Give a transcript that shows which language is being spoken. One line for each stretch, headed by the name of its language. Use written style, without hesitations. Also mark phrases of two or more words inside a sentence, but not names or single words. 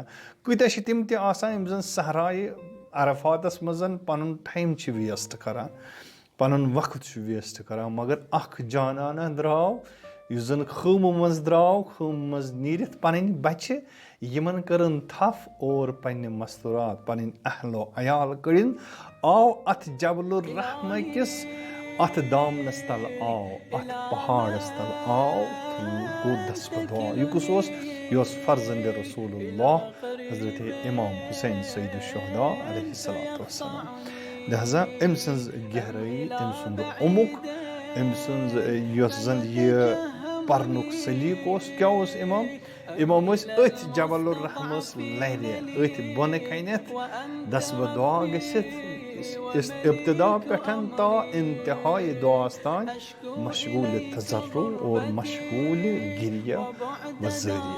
Kashmiri: کۭتیاہ چھِ تِم تہِ آسان یِم زن صحرایہِ عرفاتس منٛز پنُن ٹایم چھِ ویسٹ کران پنُن وقت چھُ ویسٹ کران مگر اکھ جانانہ درٛاو یُس زن خۭمہٕ منٛز درٛاو خۭمہٕ منٛز نیٖرِتھ پنٕنۍ بچہِ یِمن کٔرٕن تھپھ اور پننہِ مستوٗرات پنٕنۍ اہلو عیال کٔڑِنۍ آو اتھ جبلُ الرحمہ کِس اتھ دامنس تل آو اتھ پہاڑس تل آو گوٚو دس بہ دعا. یہِ کُس اوس یہِ اوس فرزندِ رسول اللہ حضرت امام حُسین سید الشہداء
Arabic: علیہ الصلوۃ والسلام.
Kashmiri: لہذا أمۍ سٕنٛز گہرٲیی أمۍ سُنٛد عمق أمۍ سٕنٛز یۄس زن یہِ پرنُک سلیٖقہٕ اوس کیاہ اوس امام ٲسۍ أتھۍ جبل الرحمس لرِ أتھۍ بۄنہٕ کنٮ۪تھ دس بہ دعا گٔژھِتھ ابتدا پٮ۪ٹھ تا انتہائی دعاس تام مشغوٗلہِ تزرُع اور مشغوٗلہِ گِریہ وزٲری.